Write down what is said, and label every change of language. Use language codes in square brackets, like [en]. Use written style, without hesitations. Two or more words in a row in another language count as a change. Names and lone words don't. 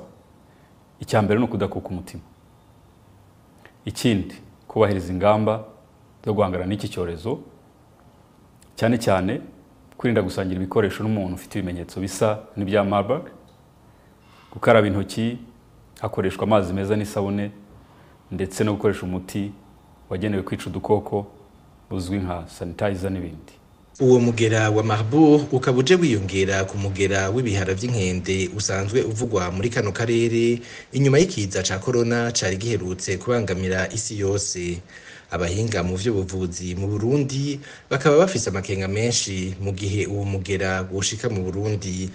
[rw] Icyambere ni ukudakuka umutima. Ikindi, kubahiriza ingamba zo guhangana n'iki cyorezo, cyane cyane kwirinda gusangira ibikoresho n'umuntu ufite ibimenyetso bisa n'ibya Marburg, gukaraba intoki hakoreshwa amazi meza n'isabune, ndetse no gukoresha umuti wagenewe kwica udukoko uzwi nka sanitizer n'ibindi. [rn] Uwo mugera wa Marburg ukabuje wiyongera ku mugera w'ibihara vy'inkende usanzwe uvugwa muri kano karere inyuma y'ikiza ca corona cari giherutse kubangamira isi yose. Abahinga mu vy'ubuvuzi mu Burundi bakaba bafise amakenga menshi mu gihe uwo mugera woshika mu Burundi.